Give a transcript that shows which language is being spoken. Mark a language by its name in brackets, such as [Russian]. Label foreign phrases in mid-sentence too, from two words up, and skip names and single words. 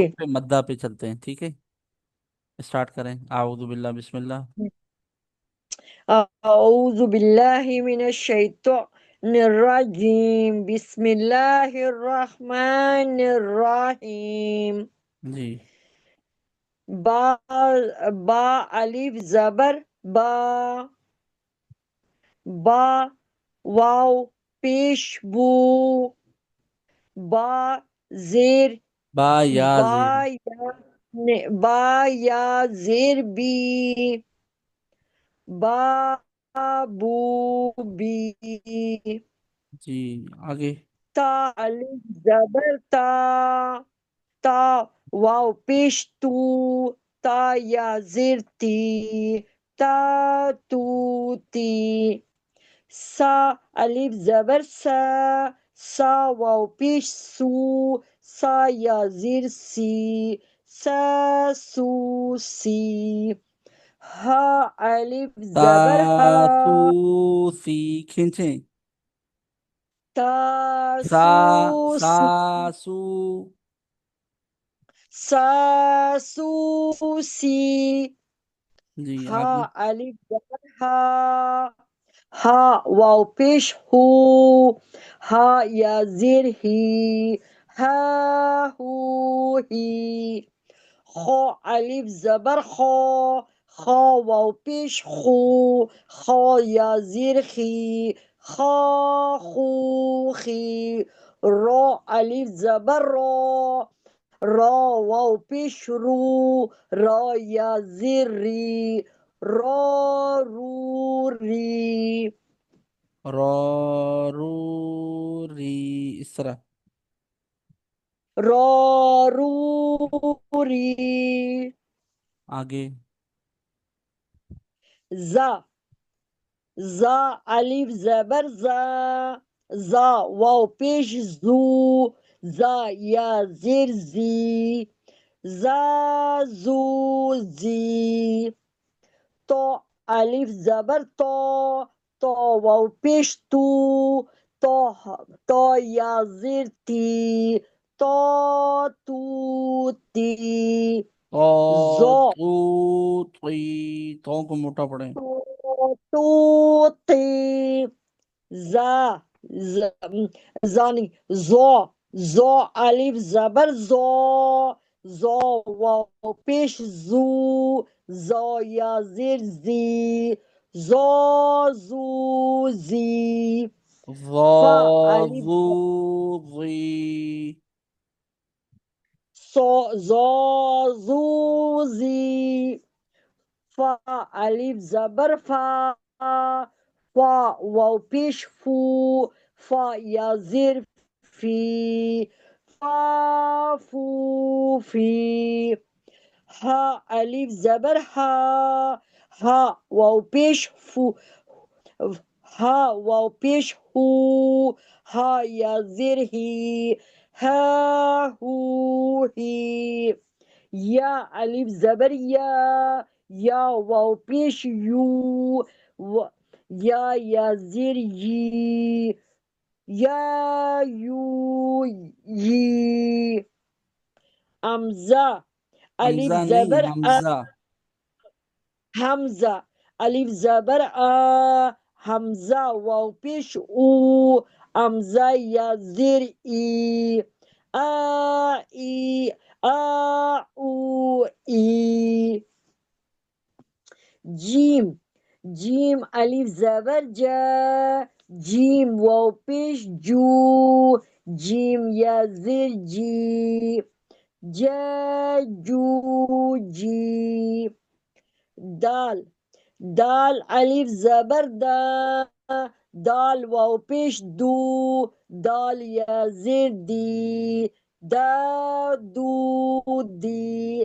[Urdu] حروف مدہ پہ چلتے ہیں. ٹھیک ہے، اسٹارٹ کریں. [Arabic] اعوذ باللہ، بسم اللہ. اعوذ باللہ من الشیطان الرجیم، بسم اللہ الرحمن الرحیم. [Urdu] جی. با با الف زبر با، با واو پیش بو، با زیر، با یا با زیر. یا با یا زیر بی، بابو بی. جی، آگے. تا الف زبر تا، تا واو پیش تو، تا یا زیر تی، تا تو تی. سا الف زبر سا، سا واو پیش سو، سا یا زیر سی، سا سو سی. ہا الف تا زبر ہا، تو سی کھینچیں. تا سا سو سا سی، سو. سا سو سی. جی، ہا آگے. الف زبر ہا، ہا واو پیش ہو، ہا یا زیر ہی، ہا ہو ہی. خو الف زبر خو، خا واو پیش خو، خا یا زیر خی، خا خو خی. رو الف زبر رو، را واو پیش رو، را یا زیر ری، را رو ری. رو رو ری، اس طرح. را رو ری. آگے. زا، زا الف زبر زا، زا واو پیش زو، زا یا زیر زی، زا زو زی. تو الف زبر تو، تو واو پیش تو، تو تو یا زیر تی، تو تو تی. تو زو، تو تی، تو کو موٹا پڑھیں. تو تو تی. زا، زانی زو، زو الف زبر زو، زو واو پیش زو، زو یا زیر زی، زو زو زی. فا الف ضو ضی. سو زو زو زی. فا الف زبر فا، فا واو پیش فو، فا یا زیر فی، فا فو فی. ہا الف زبر ہا، ہا واو پیش فو، ہا واو پیش ہو، ہا یا زیر ہی، ہا ہو ہی. یا الف زبر یا، یا واو پیش یو، یا زیر یی، یا یو یی. امزا الف حمزہ نہیں، زبر ا، حمزہ. حمزہ الف زبر آ، حمزہ واو پیش او، امزہ یا زیر ای، آ ای، آ او ای. جیم، جیم الف زبر جا، جیم واو پیش جو، جیم یا زیر جی، جا جو جی. دال، دال الف زبر دا، دال واو پیش دو، دال یا زیر دی، دا دو دی.